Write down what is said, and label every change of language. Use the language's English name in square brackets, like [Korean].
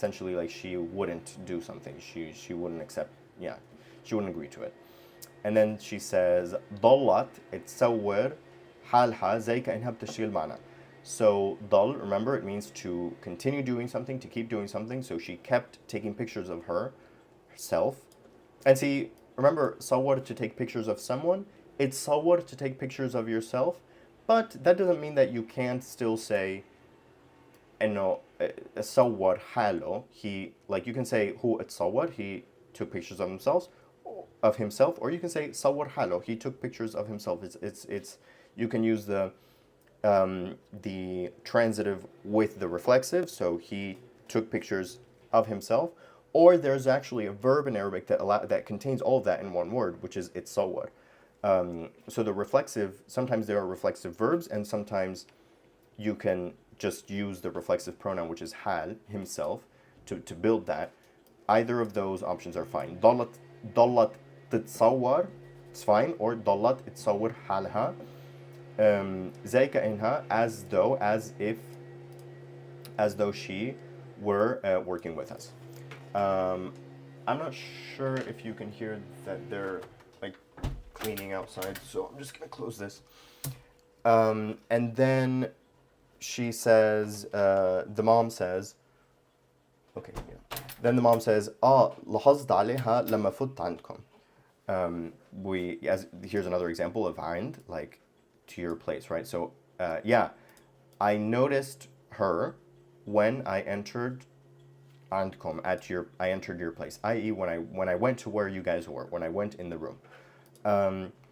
[English] Essentially, like she wouldn't do something. She wouldn't accept. Yeah, she wouldn't agree to it. And then she says [Arabic] ضلت تصور حالها زي كأنها بتشتغل معنا. [English] So ضل, remember, it means to continue doing something, to keep doing something. So she kept taking pictures of herself. And see, remember, صور to take pictures of someone. It's صور to take pictures of yourself. But that doesn't mean that you can't still say [Arabic] انه صور حاله. [English] He, like, you can say [Arabic] هو اتصور, [English] he took pictures of himself, or you can say [Arabic] صور حاله, [English] he took pictures of himself. It's you can use the transitive with the reflexive, so he took pictures of himself, or there's actually a verb in Arabic that contains all of that in one word, which is اتصور. So the reflexive, sometimes there are reflexive verbs, and sometimes you can just use the reflexive pronoun, which is hal, himself, to build that. Either of those options are fine. [Arabic] ضلت تتصور, [English] it's fine, or [Arabic] ضلت تصور حالها. زي كأنها, [English] as though she were working with us. I'm not sure if you can hear that they're like cleaning outside, so I'm just gonna close this. And then she says, the mom says, okay, yeah. Then the mom says, [Arabic] لاحظت عليها لما فت عندكم. [English] Here's another example of عند, like to your place, right? So, yeah, I noticed her when I entered عندكم, I entered your place, i.e. when I went to where you guys were, when I went in the room.